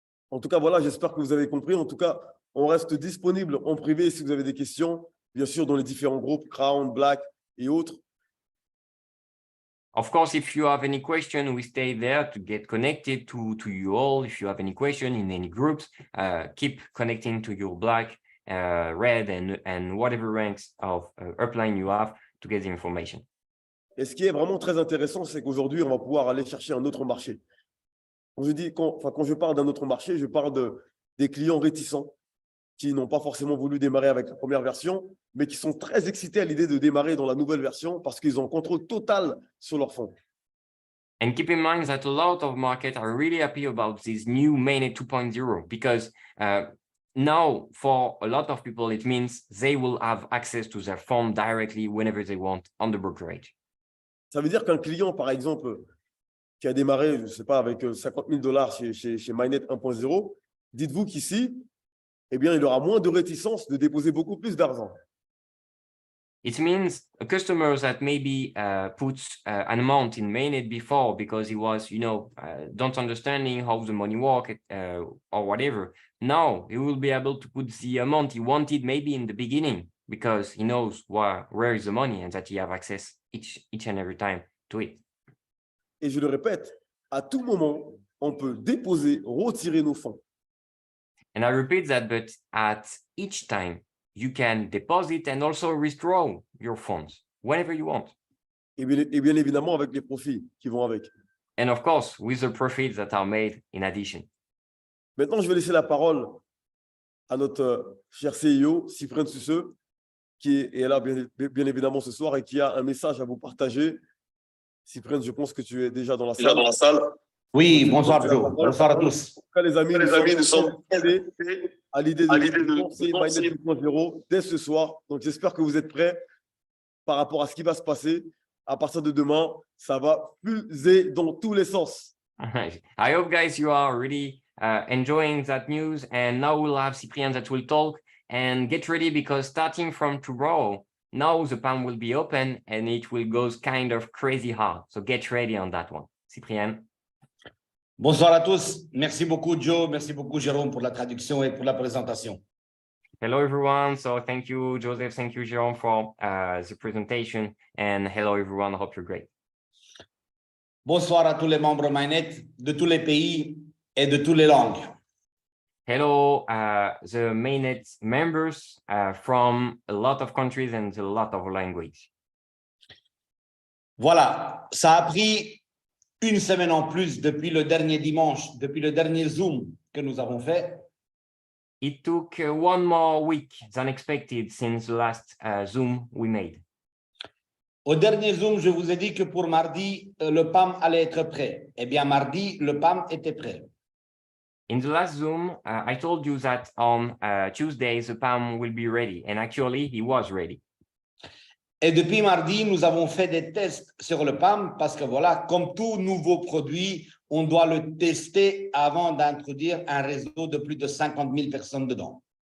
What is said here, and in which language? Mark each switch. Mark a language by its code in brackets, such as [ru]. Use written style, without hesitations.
[fr] En tout cas, voilà, j'espère que vous avez compris. En tout cas, on reste disponible en privé si vous avez des questions, bien sûr, dans les différents groupes, Crown, Black et autres. [en] Of course, if you have any question, we stay there to get connected to you all. If you have any question in any groups, keep connecting to your Black, Red, and whatever ranks of upline you have to get the information. [fr] Et ce qui est vraiment très intéressant, c'est qu'aujourd'hui, on va pouvoir aller chercher un autre marché. Quand je parle d'un autre marché, je parle des clients réticents qui n'ont pas forcément voulu démarrer avec la première version, mais qui sont très excités à l'idée de démarrer dans la nouvelle version parce qu'ils ont contrôle total sur leur fonds. [en] And keep in mind that a lot of markets are really happy about this new mainnet 2.0 because now for a lot of people, it means they will have access to their fund directly whenever they want on the brokerage. [fr] Ça veut dire qu'un client, par exemple, qui a démarré, je ne sais pas, avec $50 000 chez Mainnet 1.0, dites-vous qu'ici, eh bien, il aura moins de réticence de déposer beaucoup plus d'argent. [en] It means a customer that maybe puts an amount in mainnet before because he was, don't understanding how the money work or whatever. Now he will be able to put the amount he wanted maybe in the beginning because he knows where is the money and that he have access each and every time to it. [fr] Et je le répète, à tout moment, on peut déposer, retirer nos fonds. [en] And I repeat that, but at each time, you can deposit and also withdraw your funds whenever you want. [fr] Et bien évidemment, avec les profits qui vont avec. [en] And of course, with the profits that are made in addition. [fr] Maintenant, je vais laisser la parole à notre cher CEO, Cyprien Susseux, qui est là bien évidemment ce soir et qui a un message à vous partager. Cyprien, je pense que tu es déjà dans la salle. Oui, bonsoir Joe. Bonsoir à tous. Les amis, nous sommes à l'idée de lancer Mainnet 2.0 dès ce soir. Donc, j'espère que vous êtes prêts par rapport à ce qui va se passer. À partir de demain, ça va fuser dans tous les sens. [en] I hope, guys, you are really enjoying that news. And now we'll have Cyprien that will talk. And get ready because starting from tomorrow, now the PAM will be open and it will go kind of crazy hard. So get ready on that one. Cyprien. [fr] Bonsoir à tous. Merci beaucoup, Joe. Merci beaucoup, Jérôme, pour la traduction et pour la présentation. [en] Hello, everyone. So thank you, Joseph. Thank you, Jérôme, for the presentation. And hello, everyone. I hope you're great. [fr] Bonsoir à tous les membres Mainnet de tous les pays et de toutes les langues. [en] Hello, the Mainnet members from a lot of countries and a lot of languages. [fr] Voilà, ça a pris une semaine en plus depuis le dernier dimanche, depuis le dernier Zoom que nous avons fait. [en] It took one more week than expected since the last Zoom we made. [fr] Au dernier Zoom, je vous ai dit que pour mardi, le PAM allait être prêt. Eh bien, mardi, le PAM était prêt. [en] In the last Zoom, I told you that on Tuesday, the PAM will be ready. And actually, he was ready. [fr] Et depuis mardi, nous avons fait des tests sur le PAM parce que voilà, comme tout nouveau produit, on doit le tester avant d'introduire un réseau de plus de 50 000 personnes dedans.